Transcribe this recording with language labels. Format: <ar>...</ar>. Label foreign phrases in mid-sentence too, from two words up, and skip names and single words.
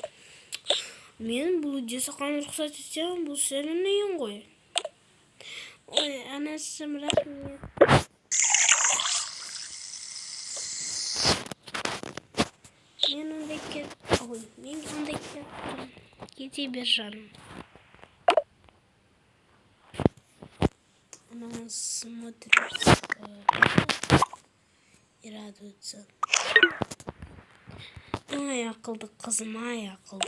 <kk>Мен бұл үйде саған рұқсат етсем, бұл сенің үйің ғой. Ой, анашым, рахмет. Мен ондай кеттім. Кете бер, жаным.</kk> <ru>Она смотрит и радуется.</ru> <kk>Ай, ақылды қызым, ай, ақылды.</kk>